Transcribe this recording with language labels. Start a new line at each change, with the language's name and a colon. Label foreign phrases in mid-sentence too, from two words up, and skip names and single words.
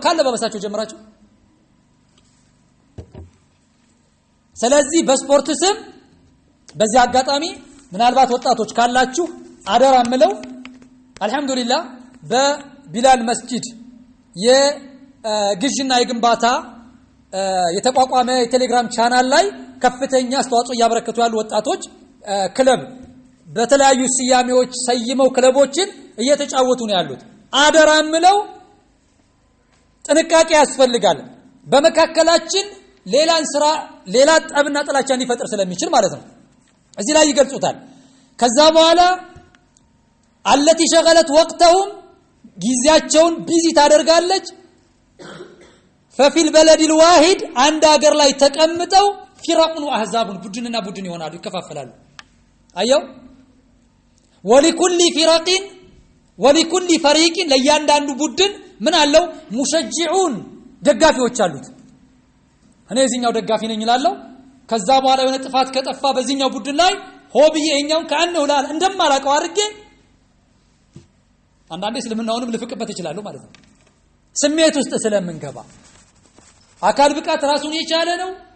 Amharic: ካለ በበሳቸው ጀምራችሁ። ስለዚህ በስፖርት ስም በዚህ አጋጣሚ ምናልባት ወጣቶች ካላችሁ አደራ ምለው አልহামዱሊላህ በቢላል መስጂድ የግዥና የግንባታ የተቋቋመ የቴሌግራም ቻናል ላይ ከፍተኛ አስተዋጽኦ ያበረከቱ ያሉ ወጣቶች ክለብ በተለያዩ ስያሜዎች ሰይመው ክለቦችን እየተጫወቱ ነው ያሉት። አደራ ምለው ጥንቃቄ ያስፈልጋል። በመካከላችን ሌላን ስራ ሌላ ጠብና ጥላቻ ሊፈጥር ስለሚችል ማለት ነው። እዚህ ላይ ይገልጹታል። ከዛ በኋላ
Arabic: التي شغلت وقتهم
Amharic: ጊዜያቸውን ቢዚ ታደርጋለች
Arabic: ففي البلد الواحد
Amharic: አንድ ሀገር ላይ ተቀምጠው
Arabic: فرقون واحزاب
Amharic: ቡድንና ቡድን ይሆናሉ ይከፋፈላሉ አየው
Arabic: ولكل فريق
Amharic: ለያንዳንዱ ቡድን ምን አለው ሙሸጅዑን ደጋፊዎች አሉት እኔ እዚህኛው ደጋፊ ነኝ ይላልው ከዛ በኋላ የሆነ ጥፋት ከጠፋ በዚህኛው ቡድን ላይ ሆብዬ እኛውን ካንነው ላል እንደማላቀው አድርጌ አንዳንዴ ስለምናውንም ልፍቅበት ይችላል ማለት ነው ስሜት ውስጥ ስለምንገባ አካል ብቃት ራሱን የቻለ ነው